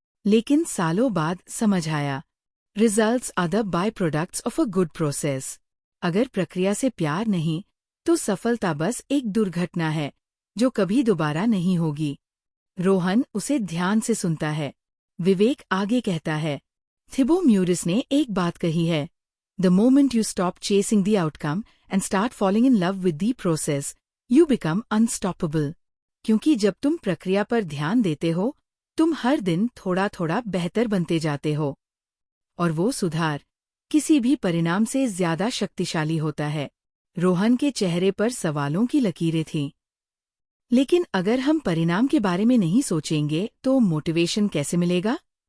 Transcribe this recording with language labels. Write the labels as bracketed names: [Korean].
[Hindi] लेकिन सालों बाद समझ आया, [English] Results are the by products of a good process. [Hindi] अगर प्रक्रिया से प्यार नहीं, तो सफलता बस एक दुर्घटना है जो कभी दोबारा नहीं होगी। रोहन उसे ध्यान से सुनता है। विवेक आगे कहता है, थिबो म्यूरिस ने एक बात कही है, [English] The moment you stop chasing the outcome and start falling in love with the process, you become unstoppable. [Hindi] क्योंकि जब तुम प्रक्रिया पर ध्यान देते हो, तुम हर दिन थोड़ा थोड़ा बेहतर बनते जाते हो। और वो सुधार किसी भी परिणाम से ज्यादा शक्तिशाली होता है। रोहन के चेहरे पर सवालों की लकीरें थीं। लेकिन अगर हम परिणाम के बारे में नहीं सोचेंगे तो मोटिवेशन कैसे मिलेगा?